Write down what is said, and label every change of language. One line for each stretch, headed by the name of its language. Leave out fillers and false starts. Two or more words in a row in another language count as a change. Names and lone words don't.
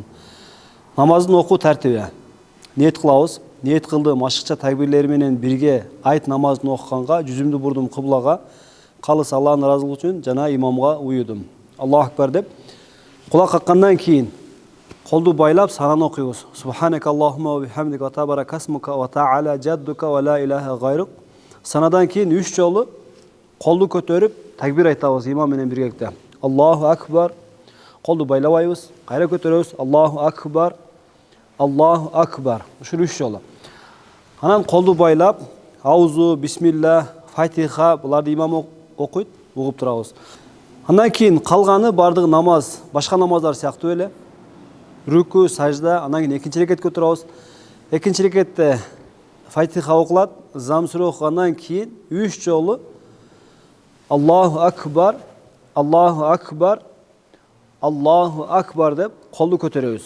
Kyrgyz: Намаздын окуу тартиби. Ниет кылабыз. Ниет кылдым ашыкча такбирлери менен бирге айт намазын окуганга жүзүмдү бурдум кыблага, калыс Аллахтын ыраазылыгы үчүн жана имамга уюдум.
Arabic: الله أكبر
Kyrgyz: деп кулак каккандан кийин колду байлап сананы окуйбуз.
Arabic: سبحانك اللهم وبحمدك وتبارك اسمك وتعالى جدك ولا إله غيرك.
Kyrgyz: Санадан кийин 3 жолу колду көтөрүп такбир айтабыз имам менен биргеликте.
Arabic: الله أكبر.
Kyrgyz: Колду байлабайбыз, кайра көтөрөбүз.
Arabic: الله أكبر. الله أكبر.
Kyrgyz: Ушул 3 жолу. Анан колду байлап, аузу, бисмилла, фатиха буларды имам окуйт, угуп турабыз. Андан кийин калганы бардыгы намаз, башка намаздар сыяктуу эле. Рүкү, сажда, андан кийин экинчи рекетке турабыз. Экинчи рекетте фатиха окулат, зам сүрө окугандан кийин 3 жолу
Arabic: الله أكبر، الله أكبر، الله أكبر
Kyrgyz: деп колду көтөрөбүз.